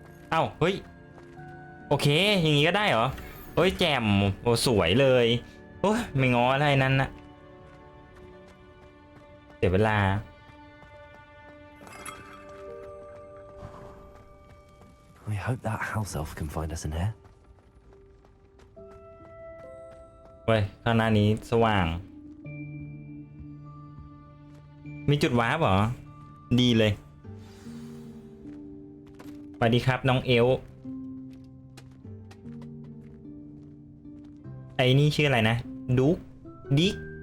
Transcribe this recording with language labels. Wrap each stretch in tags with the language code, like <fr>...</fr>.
<th>เอ้าเฮ้ยโอเคอย่างงี้ก็ได้เหรอเฮ้ยแจ่มโอ้สวยเลยโอ้ยไม่ง้ออะไรนั้นนะเสียเวลา</th> <en>I hope that house elf can find us in here.</en> <th>เว้ยข้างหน้านี้สว่างมีจุดวาร์ปเหรอดีเลยสวัสดีครับน้องเอลไอ้นี่ชื่ออะไรนะดุ๊กดิ๊ก</th>